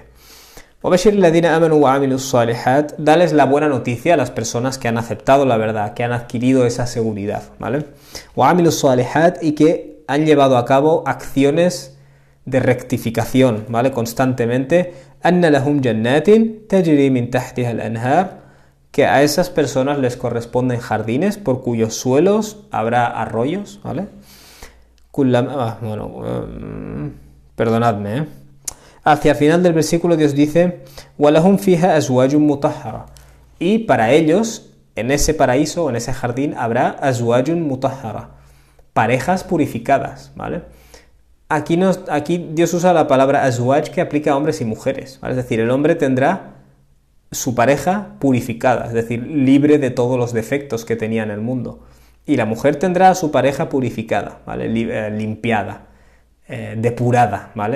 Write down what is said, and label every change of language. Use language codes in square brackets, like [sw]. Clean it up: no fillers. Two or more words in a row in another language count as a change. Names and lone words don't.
[ar] وَبَشِّرِ الَّذِينَ آمَنُوا وَعَمِلُوا الصَّالِحَاتِ, [es] dales la buena noticia a las personas que han aceptado la verdad, que han adquirido esa seguridad, ¿vale? [ar] وَعَمِلُوا الصَّالِحَاتِ, [es] y que han llevado a cabo acciones de rectificación, ¿vale? Constantemente. [ar] أَنَّ لَهُمْ جَنَّاتٍ تَجْرِي مِنْ تَحْتِهَا الْأَنْهَارُ, [es] que a esas personas les corresponden jardines por cuyos suelos habrá arroyos, ¿vale? Perdonadme, Hacia el final del versículo Dios dice: [ar] وَلَهُمْ فِيهَا أَزْوَاجٌ مُطَهَّرَةٌ, [es] y para ellos, en ese paraíso, en ese jardín, habrá [ar] أَزْوَاجٌ مُطَهَّرَةٌ, [es] parejas purificadas, ¿vale? Aquí Dios usa la palabra azwaj, que aplica a hombres y mujeres, ¿vale? Es decir, el hombre tendrá su pareja purificada, es decir, libre de todos los defectos que tenía en el mundo. Y la mujer tendrá a su pareja purificada, ¿vale? Limpiada, depurada, ¿vale?